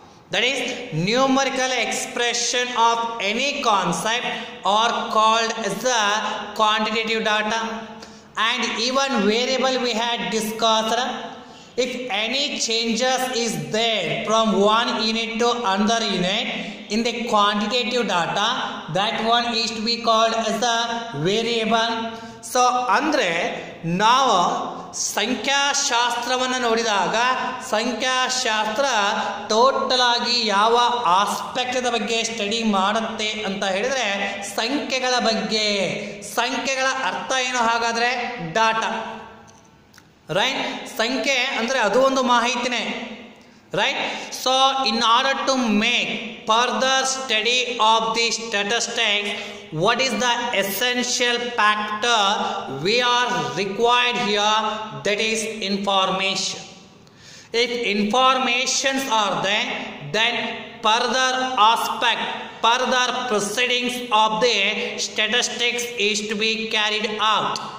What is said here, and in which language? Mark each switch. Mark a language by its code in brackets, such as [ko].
[en] That is, numerical expression of any concept are called as the quantitative data. And even variable we had discussed. If any changes is there from one unit to another unit in the quantitative data, that one is to be called as a variable. [kn] So, andre now ಸಂಖ್ಯಾಶಾಸ್ತ್ರವನ್ನು ನೋಡಿದಾಗ ಸಂಖ್ಯಾಶಾಸ್ತ್ರ total ಆಗಿ ಯಾವ aspect ಬಗ್ಗೆ study ಮಾಡುತ್ತೆ ಅಂತ ಹೇಳಿದ್ರೆ ಸಂಖ್ಯೆಗಳ ಬಗ್ಗೆ. ಸಂಖ್ಯೆಗಳ ಅರ್ಥ ಏನು ಹಾಗಾದ್ರೆ? Data, right? ಸಂಖ್ಯೆ ಅಂದ್ರೆ ಅದು ಒಂದು ಮಾಹಿತಿನೇ, right? [en] So in order to make further study of the statistics, what is the essential factor we are required here? That is information. If informations are there, then further aspect, further proceedings of the statistics is to be carried out.